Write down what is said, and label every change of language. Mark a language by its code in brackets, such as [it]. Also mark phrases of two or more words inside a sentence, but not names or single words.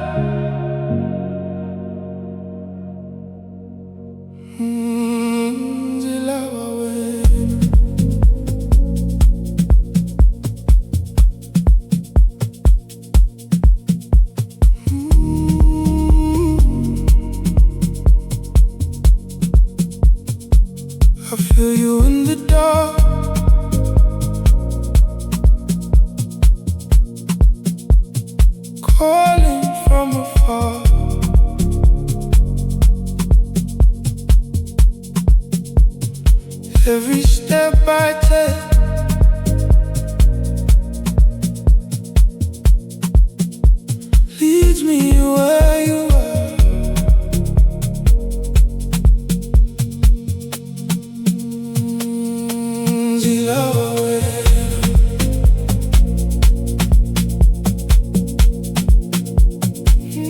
[ts] Ndza Wena. [en] I feel you in the dark, calling from afar. Every step I take leads me where you are. [ts] Ndza Wena.